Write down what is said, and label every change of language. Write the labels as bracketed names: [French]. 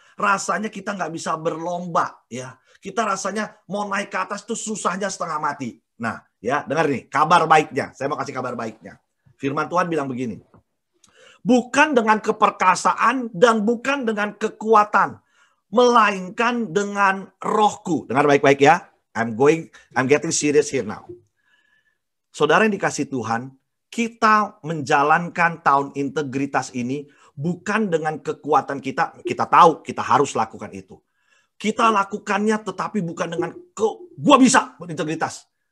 [Indonesian] Rasanya kita nggak bisa berlomba. Ya. Kita rasanya mau naik ke atas itu susahnya setengah mati. Nah, Ya, dengar nih, kabar baiknya. Saya mau kasih kabar baiknya. Firman Tuhan bilang begini. Bukan dengan keperkasaan dan bukan dengan kekuatan, melainkan dengan rohku. Dengar baik-baik ya. [English] I'm getting serious here now. [Indonesian] Saudara yang dikasih Tuhan, kita menjalankan tahun integritas ini bukan dengan kekuatan kita. Kita tahu kita harus lakukan itu. Kita lakukannya tetapi bukan dengan gua bisa berintegritas.